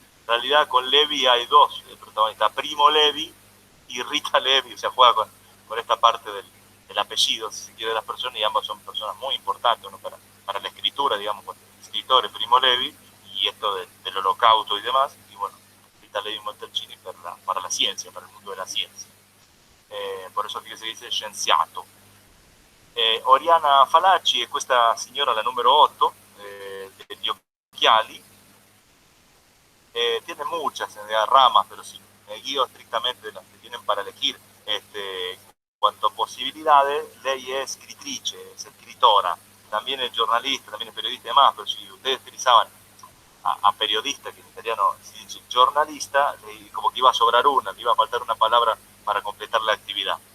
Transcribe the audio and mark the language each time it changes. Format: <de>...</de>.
<es>En realidad con Levi hay dos protagonistas, Primo Levi y Rita Levi, o sea, juega con esta parte del apellido, si se quiere, de las personas, y ambas son personas muy importantes, ¿no? para la escritura, digamos, escritores, Primo Levi, y esto del holocausto y demás, y bueno, Rita Levi Montalcini para la ciencia, para el mundo de la ciencia. Por eso aquí se dice scienziato.</es> <it>Oriana Fallaci è questa signora, la numero 8, degli occhiali.</it> <es>Tiene muchas ramas, pero si me guío estrictamente de las que tienen para elegir, en cuanto a posibilidades,</es> <it>lei è scrittrice,</it> <es>es escritora, también es jornalista, también es periodista y demás, pero si ustedes utilizaban a periodista, que en italiano</es> <it>si dice giornalista,</it> <es>como que iba a sobrar una, le iba a faltar una palabra para completar la actividad.</es>